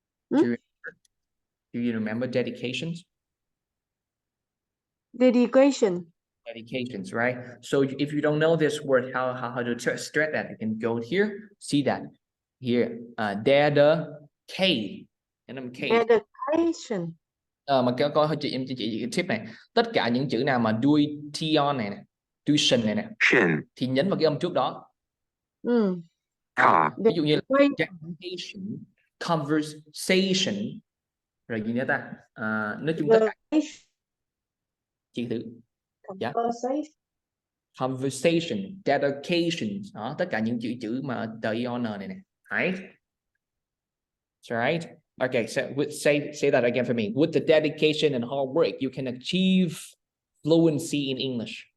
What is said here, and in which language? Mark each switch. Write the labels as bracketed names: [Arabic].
[English] Do you remember dedications? Dedications, right? So if you don't know this word, how to stress that, you can go here, see that here. Dedicate, and I'm Kate. Dedication. [Vietnamese] Mà coi chị em chị tip này, tất cả những chữ nào mà đuôi tion này nè, tuition này nè, thì nhấn vào cái âm trước đó. Ví dụ như là dedication, conversation, rồi gì nữa ta? Nói chung tất cả chị thử. Yeah. Conversation, dedication, đó, tất cả những chữ mà t-i-o-n này nè, right? [English] That's right. Okay, so say that again for me. With the dedication and hard work, you can achieve fluency in English.